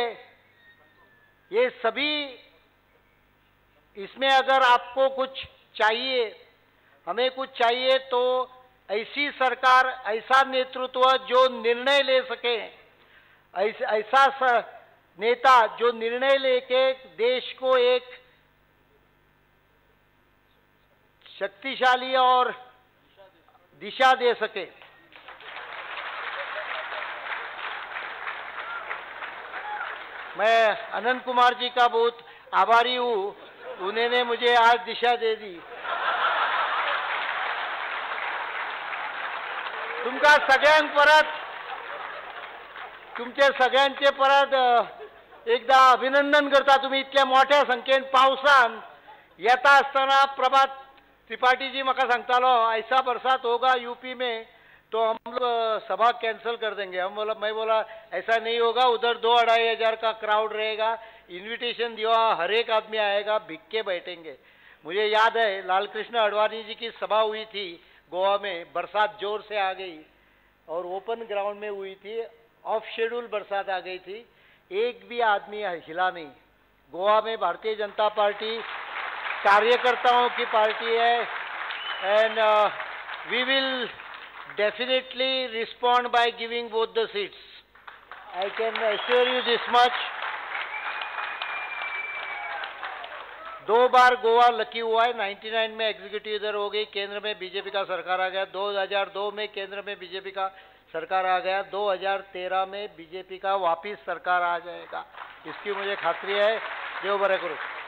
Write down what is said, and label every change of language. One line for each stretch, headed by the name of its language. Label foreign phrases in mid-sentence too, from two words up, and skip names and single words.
Hindi: ये सभी, इसमें अगर आपको कुछ चाहिए, हमें कुछ चाहिए, तो ऐसी सरकार, ऐसा नेतृत्व जो निर्णय ले सके, ऐसा नेता जो निर्णय लेके देश को एक शक्तिशाली और दिशा दे सके. मैं अनंत कुमार जी का बहुत आभारी हूँ, उन्होंने मुझे आज दिशा दे दी.
Konkani: तुमका सगळ्यांक परत, तुमचे सगळ्यांचे परत एकदा अभिनंदन करता. तुम्ही इतल्या मोठ्या संख्येन पावसान येता आसतना प्रभात त्रिपाठी जी म्हाका सांगतालो,
Hindi: ऐसा बरसात होगा यूपी में तो हम लोग सभा कैंसिल कर देंगे. मैं बोला ऐसा नहीं होगा, उधर 2-2.5 हजार का क्राउड रहेगा, इनविटेशन दिया, हर एक आदमी आएगा, भिग के बैठेंगे. मुझे याद है लालकृष्ण अडवाणी जी की सभा हुई थी गोवा में, बरसात जोर से आ गई और
English: open ground
Hindi: में हुई थी,
English: off schedule
Hindi: बरसात आ गई थी, एक भी आदमी हिला नहीं. गोवा में भारतीय जनता पार्टी कार्यकर्ताओं की पार्टी है,
English: and we will definitely respond by giving both the seats. I can assure you this much.
Hindi: 2 बार गोवा लकी हुआ है. 99 में एग्जीक्यूटिव इधर हो गई, केंद्र में बीजेपी का सरकार आ गया. 2002 में केंद्र में बीजेपी का सरकार आ गया. 2013 में बीजेपी का वापिस सरकार आ जाएगा, इसकी मुझे खातरी है.
Konkani: देव बरे करो.